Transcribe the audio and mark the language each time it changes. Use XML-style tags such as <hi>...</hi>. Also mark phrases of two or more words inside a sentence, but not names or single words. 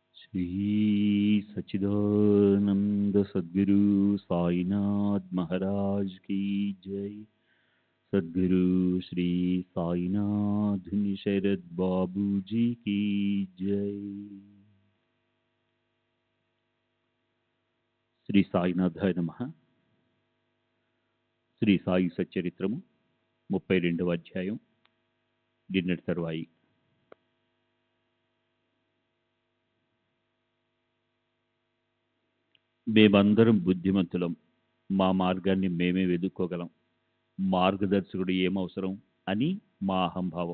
<hi>श्री सच्चिदानंद सद्गुरु साईनाथ महाराज की जय। सद्गुरु श्री साईनाथ शरद बाबू जी की जय।</hi> <sa>శ్రీ సాయినాథాయ నమః.</sa> <te>శ్రీ సాయి సచ్చరిత్రము 32వ అధ్యాయం. నిన్నటి తరువాయి. మేమందరం బుద్ధిమంతులం, మా మార్గాన్ని మేమే వెదుక్కోగలం, మార్గదర్శకుడు ఏమవసరం అని మా అహంభావం.</te>